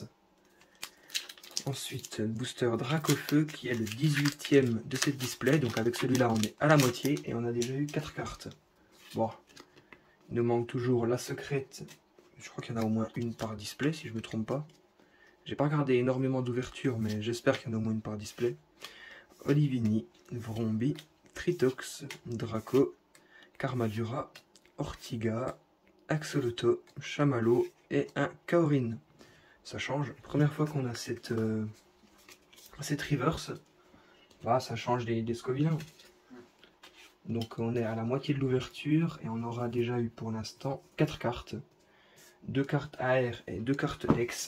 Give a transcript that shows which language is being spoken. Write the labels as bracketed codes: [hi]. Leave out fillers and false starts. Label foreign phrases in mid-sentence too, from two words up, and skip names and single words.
[fr] Ensuite, booster Dracofeu qui est le 18e de cette display. Donc avec celui-là, on est à la moitié et on a déjà eu 4 cartes. Bon, il nous manque toujours la secrète. Je crois qu'il y en a au moins une par display, si je me trompe pas. J'ai pas regardé énormément d'ouvertures, mais j'espère qu'il y en a au moins une par display. Olivini, Vrombi, Tritox, Draco, Carmadura, Ortiga, Axolotl, Chamallow et un Kaorin. Ça change. Première fois qu'on a cette reverse. Bah, ça change des Scovillains. Donc on est à la moitié de l'ouverture et on aura déjà eu pour l'instant 4 cartes. 2 cartes AR et 2 cartes X.